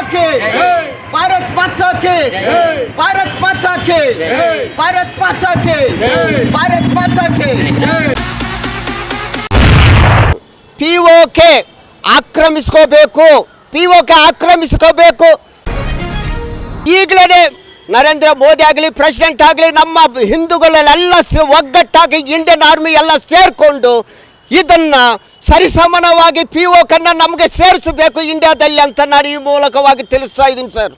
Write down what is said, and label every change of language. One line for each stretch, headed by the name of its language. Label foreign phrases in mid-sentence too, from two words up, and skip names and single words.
Hindi: भारत माता के भारत माता के भारत माता के भारत माता के
Kannada: ಪಿಒಕೆ ಆಕ್ರಮಿಸ್ಕೋಬೇಕು ಪಿಒಕೆ ಆಕ್ರಮಿಸ್ಕೋಬೇಕು ಈಗಲೇ ನರೇಂದ್ರ ಮೋದಿ ಆಗಲಿ ಪ್ರೆಸಿಡೆಂಟ್ ಆಗಲಿ ನಮ್ಮ ಹಿಂದೂಗಳೆಲ್ಲ ಒಗ್ಗಟ್ಟಾಗಿ ಇಂಡಿಯನ್ ಆರ್ಮಿ ಎಲ್ಲ ಸೇರಿಕೊಂಡು ಇದನ್ನು ಸರಿಸಮಾನವಾಗಿ ಪಿಒಕನ್ನು ನಮಗೆ ಸೇರಿಸಬೇಕು ಇಂಡಿಯಾದಲ್ಲಿ ಅಂತ ನಾನು ಈ ಮೂಲಕವಾಗಿ ತಿಳಿಸ್ತಾ ಇದ್ದೀನಿ ಸರ್.